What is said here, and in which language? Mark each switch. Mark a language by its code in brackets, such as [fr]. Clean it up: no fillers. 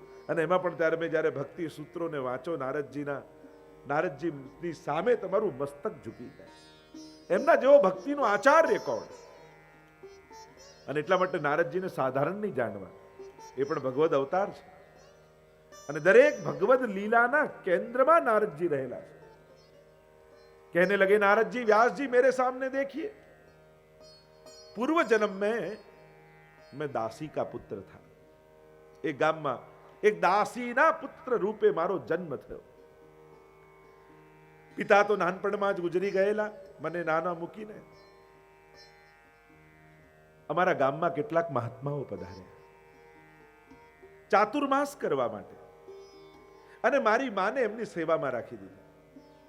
[gu] અને એમાં પણ ત્યારે મેં જ્યારે ભક્તિ સૂત્રોને વાંચો નારદજીની સામે તમારું મસ્તક ઝૂકી જાય. એમના જેવો ભક્તિનો આચાર્ય કોણ? અને એટલા માટે નારદજીને સાધારણ નહીં જાણવા, એ પણ ભગવદ અવતાર છે. અને દરેક ભગવદ લીલાના કેન્દ્રમાં નારદજી રહેલા છે. [hi] कहने लगे नारद जी व्यास जी मेरे सामने देखिए, पूर्व जन्म में मैं दासी का पुत्र था. एक [gu] ગામમાં એક દાસીના પુત્ર રૂપે મારો જન્મ થયો. પિતા તો નાનપણમાં જ ગુજરી ગયેલા, મને નાના મૂકીને. અમારા ગામમાં કેટલાક મહાત્માઓ પધાર્યા ચાતુર્માસ કરવા માટે, અને મારી માને એમની સેવામાં રાખી દીધી.